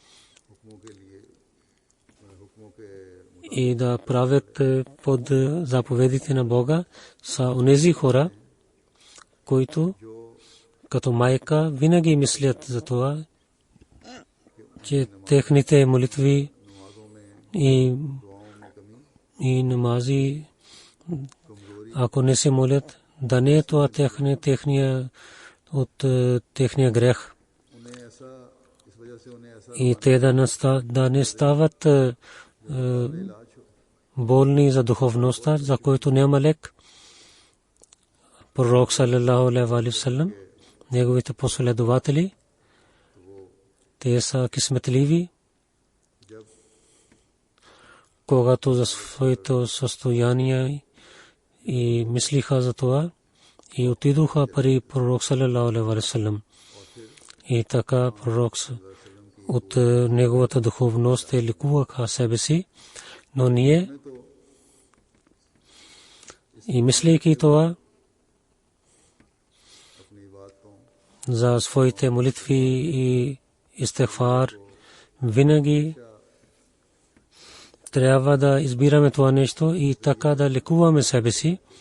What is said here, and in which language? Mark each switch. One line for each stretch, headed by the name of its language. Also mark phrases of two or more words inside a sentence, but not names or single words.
Bulgarian: и да правят под заповедите на Бога, са онези хора, които като майка винаги мислят за това, че техните молитви и намази, ако не се молят, да не е това техния грех. И те да не стават болни за духовността, за който няма лек. Пророк
Arabic: صلى الله عليه وسلم,
Bulgarian: неговите последователи, те са късметливи, когато за своето състояние и мислиха за това и отидоха при пророк
Arabic: صلى الله عليه وسلم.
Bulgarian: И така пророк от неговата духовност лекуваха себе си, но ние и мислейки това за своите молитви и истигфар, винаги трябва да избираме това нещо и така да лекуваме себе си.